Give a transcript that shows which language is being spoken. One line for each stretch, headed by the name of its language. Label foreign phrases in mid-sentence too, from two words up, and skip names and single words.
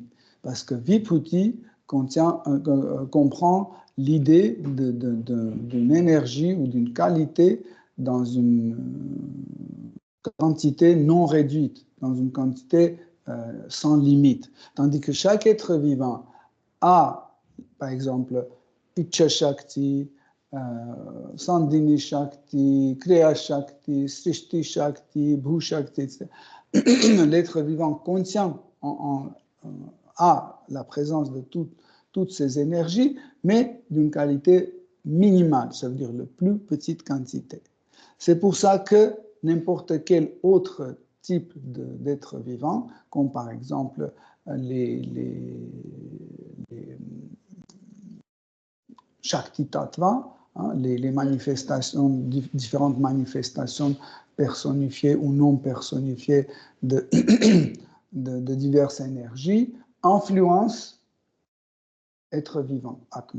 French: Parce que Vibhuti comprend l'idée d'une énergie ou d'une qualité dans une quantité non réduite, dans une quantité sans limite. Tandis que chaque être vivant a, par exemple,
Sanskrit: Icha Shakti, Sandhini Shakti, Kriya Shakti, Srishti Shakti, Bhu Shakti,
French: etc. L'être vivant conscient a la présence de toutes ces énergies, mais d'une qualité minimale, ça veut dire la plus petite quantité. C'est pour ça que n'importe quel autre type d'être vivant, comme par exemple les
Sanskrit: Shakti Tattva,
French: hein, les manifestations, différentes manifestations personnifiées ou non personnifiées de diverses énergies, influencent être vivant, Atma.